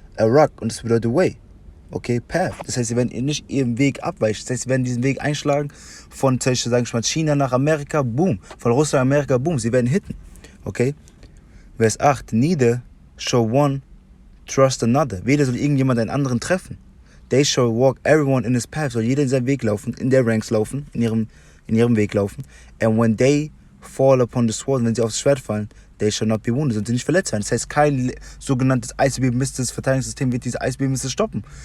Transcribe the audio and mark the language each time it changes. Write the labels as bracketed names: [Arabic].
[German] A rock und das bedeutet way. Okay, path. Das heißt, sie werden nicht ihren Weg abweichen. Das heißt, sie werden diesen Weg einschlagen von, sagen wir mal, China nach Amerika, boom. Von Russland nach Amerika, boom. Sie werden hitten. Okay? Vers 8. [English] Neither shall one trust another. [German] Weder soll irgendjemand einen anderen treffen. [English] They shall walk everyone in his path. [German] Soll jeder in seinen Weg laufen, [English] in their ranks [German] laufen, in ihrem Weg laufen. [English] And when they fall upon the sword, [German] wenn sie aufs Schwert fallen, [English] they shall not be wounded, [German] sollen sie nicht verletzt werden. Das heißt, kein sogenanntes Eisbeben-Mistes Verteidigungssystem wird diese Eisbeben-Mistes stoppen.